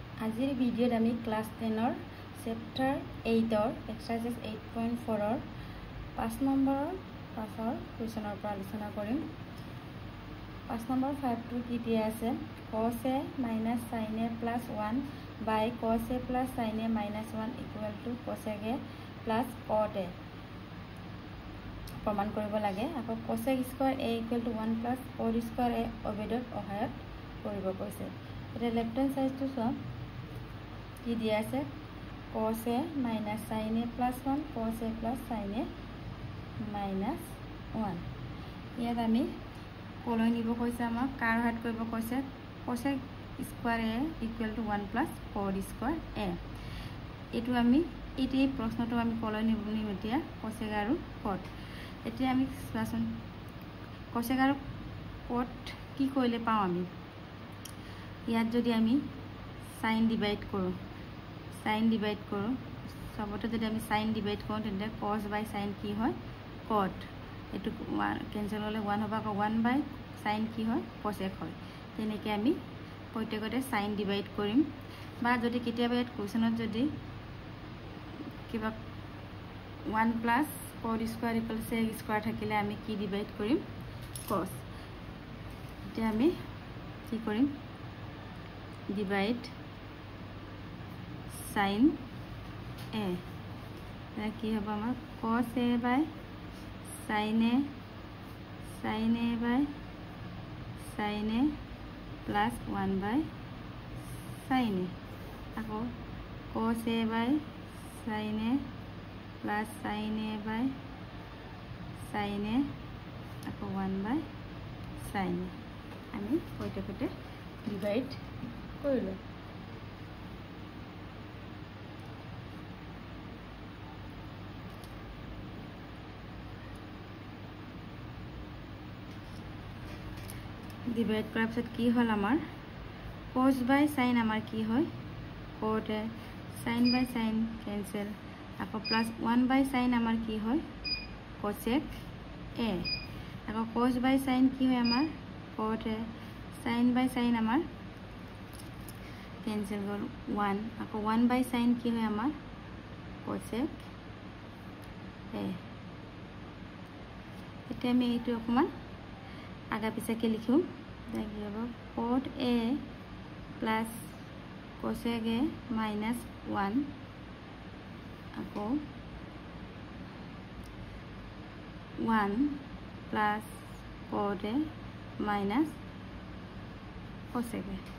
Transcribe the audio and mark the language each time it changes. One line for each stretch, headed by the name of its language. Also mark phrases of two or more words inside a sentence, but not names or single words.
Assamese: আজিৰ ভিডিঅ'ত আমি ক্লাছ 10 চেপ্টাৰ 8 এক্সাৰসাইজ 8.4 5 নম্বৰৰ কুৱেশ্যনৰ পৰা আলোচনা কৰিম। 5 নম্বৰ 5টো কি দিয়া আছে,
English: cos a minus sin a plus 1 by cos a plus sin a minus 1 equal to cosec a plus cot a
Assamese: প্ৰমাণ কৰিব লাগে।
English: আকৌ cosec square a equal to 1 plus cot square a
Assamese: অভেদৰ সহায়ত কৰিব কৈছে।
English: এতিয়া left hand side
Assamese: চোৱা কি দিয়া আছে,
English: cos a minus sin a plus 1 cos a plus sin a minus 1।
Assamese: ইয়াত আমি কলৈ নিব কৈছে, আমাক কাৰ সহায়ত কৰিব কৈছে,
English: cosec square a equal to 1 plus cot square a।
Assamese: এইটো আমি এই প্ৰশ্নটো আমি কলৈ নিম এতিয়া, cosec আৰু cot। এতিয়া আমি চোৱাচোন cosec আৰু cot কি কৰিলে পাওঁ আমি, ইয়াত যদি আমি sin ডিভাইড কৰোঁ সবতে যদি আমি sin ডিভাইড কৰোঁ তেন্তে
English: cos by sin
Assamese: কি হয়, cot। এইটো কেঞ্চেল হ'লে 1 হ'ব, আকৌ
English: 1 by sin
Assamese: কি হয়, cosec হয়। তেনেকৈ আমি প্ৰত্যেকতে sin ডিভাইড কৰিম। বা যদি কেতিয়াবা ইয়াত কুৱেশ্যনত যদি কিবা
English: 1 plus cot square equal sec square
Assamese: থাকিলে আমি কি ডিভাইড কৰিম, cos। এতিয়া আমি কি কৰিম, ডিভাইড
English: sin a,
Assamese: কি হ'ব আমাৰ
English: cos a by sin a by sin a plus 1 by sin a, আকৌ cos a by sin a plus sin a by sin a, আকৌ 1 by sin a।
Assamese: আমি প্ৰত্যেকতে ডিভাইড কৰিলোঁ। ডিভাইড কৰাৰ পিছত কি হ'ল আমাৰ,
English: cos by sin
Assamese: আমাৰ কি হয়, cot a,
English: sin by sin
Assamese: কেঞ্চেল, আকৌ প্লাছ
English: 1 by sin
Assamese: আমাৰ কি হয়,
English: cosec a,
Assamese: আকৌ
English: cos by sin
Assamese: কি হয় আমাৰ
English: cot a, sin by sin
Assamese: আমাৰ কেঞ্চেল গ'ল 1, আকৌ
English: 1 by sin
Assamese: কি হয় আমাৰ
English: cosec a।
Assamese: এতিয়া আমি এইটো অকণমান আগা পিছাকৈ লিখোঁ। কি হ'ব,
English: cot a plus cosec a minus 1, আকৌ 1 plus cot a minus cosec a।